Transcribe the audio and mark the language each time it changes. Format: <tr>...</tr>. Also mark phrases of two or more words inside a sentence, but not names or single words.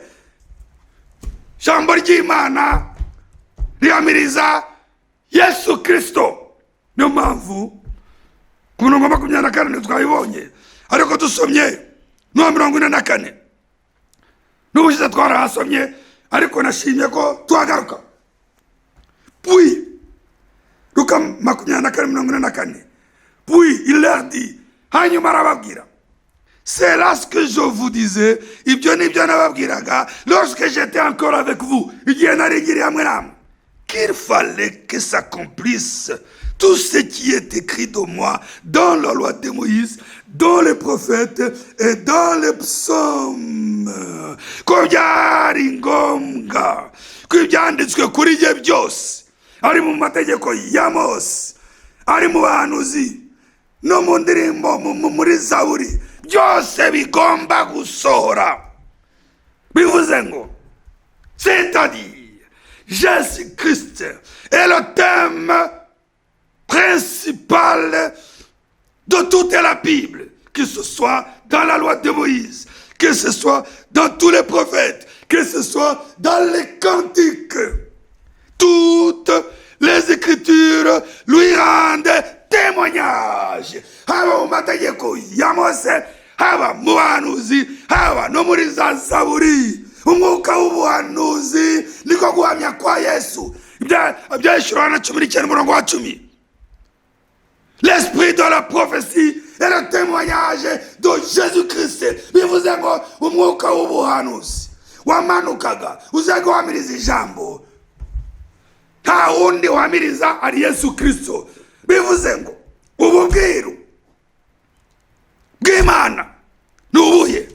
<rw>Jambo ry'Imana rihamiriza Yesu Kristo. Niyo mpamvu ku murongo wa 24 twabibonye, ariko dusomye no 44 n'ubushize twarahasomye, ariko nashimye ko twagaruka.</rw> <fr>Puis Luka 24:44. Puis il leur dit,</fr> <rw>hanyuma arababwira,</rw> <fr>c'est là ce que je vous disais,</fr> <rw>ibyo nibyo nababwiraga</rw> <fr>lorsque j'étais encore avec vous,</fr> <rw>igihe narigiriye hamwe namwe,</rw> <fr>qu'il fallait que s'accomplisse tout ce qui est écrit de moi dans la loi de Moïse, dans les prophètes et dans les psaumes.</fr> <rw>Ko byari ngombwa ko ibyanditswe kuri jye byose ari mu mategeko ya Mose, ari mu bahanuzi no mu ndirimbo, muri Zaburi, byose bigomba gusohora. Bivuze ngo,</rw> <fr>c'est-à-dire Jésus-Christ est le thème principal de toute la Bible, que ce soit dans la loi de Moïse, que ce soit dans tous les prophètes, que ce soit dans les cantiques. Toutes les Écritures lui rendent témoignage.</fr> <rw>Haba mu mategeko ya Mose, haba mu bahanuzi, haba no muri za Zaburi. Umwuka w'ubuhanuzi niko guhamya kwa Yesu. Ibyahishuriwe Yohana 19:10.</rw> <fr>L'esprit de la prophétie est le témoignage de Jésus-Christ.</fr> <rw>Bivuze ngo umwuka w'ubuhanuzi wamanukaga uze guhamiriza ijambo. Nta wundi uhamiriza ari Yesu Kristo. Bivuze ngo ububwiru bw'Imana ni ubuhe?</rw>